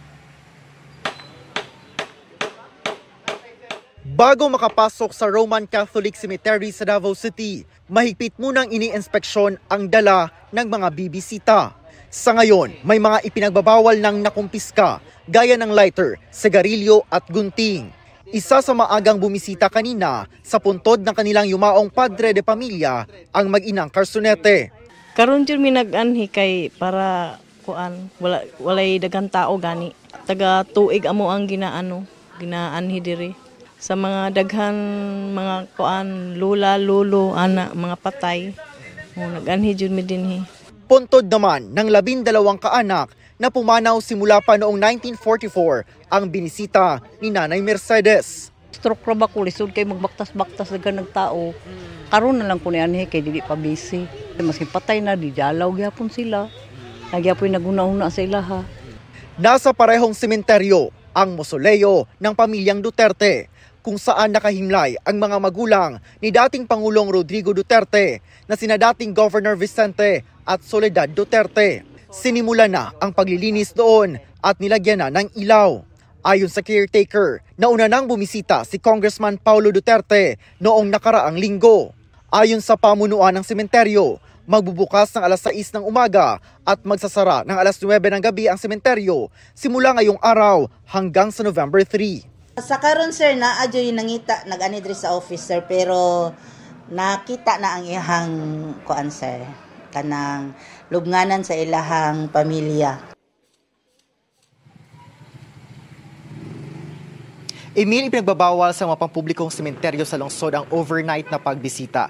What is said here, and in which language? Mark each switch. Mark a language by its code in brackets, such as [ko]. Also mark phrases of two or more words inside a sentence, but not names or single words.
[tl] Bago makapasok sa Roman Catholic Cemetery sa Davao City, mahigpit munang ini-inspeksyon ang dala ng mga bibisita. Sa ngayon, may mga ipinagbabawal ng nakumpiska gaya ng lighter, sigarilyo at gunting. Isa sa maagang bumisita kanina sa puntod ng kanilang yumaong padre de pamilya ang mag-inang Carsonete. [ceb] Karon jud mi nag-anhi kay para kuan walay daghang tao gani. Taga tuig amo ang ginaanhi diri. Sa mga daghan mga kuan lula lolo ana mga patay. Nag-anhi jud mi dinhi. [tl] Puntod naman ng 12 kaanak na pumanaw simula pa noong 1944 ang binisita ni Nanay Mercedes. [ceb] Stroke ra ba ko lisod kay magbaktas-baktas dagan ng tao. Karon na lang ko ni anhi kay dili pa busy. Maski patay na di dalaw gyapon sila. Nagyapon naguna-una sa ilaha. [tl] Nasa parehong sementeryo ang mosoleo ng pamilyang Duterte kung saan nakahimlay ang mga magulang ni dating Pangulong Rodrigo Duterte na sina dating Governor Vicente at Soledad Duterte. Sinimula na ang paglilinis doon at nilagyan na ng ilaw. Ayon sa caretaker, nauna nang bumisita si Congressman Paulo Duterte noong nakaraang linggo. Ayon sa pamunuan ng sementeryo, magbubukas ng alas 6 ng umaga at magsasara ng alas 9 ng gabi ang sementeryo simula ngayong araw hanggang sa November 3. [ceb] Sa karon sir na adyo nangita nag-ani diri sa office sir pero nakita na ang ihang kuan sir kanang lubnganan sa ilahang pamilya. [tl] Emil, ipinagbabawal sa mga pampublikong sementeryo sa lungsod ang overnight na pagbisita.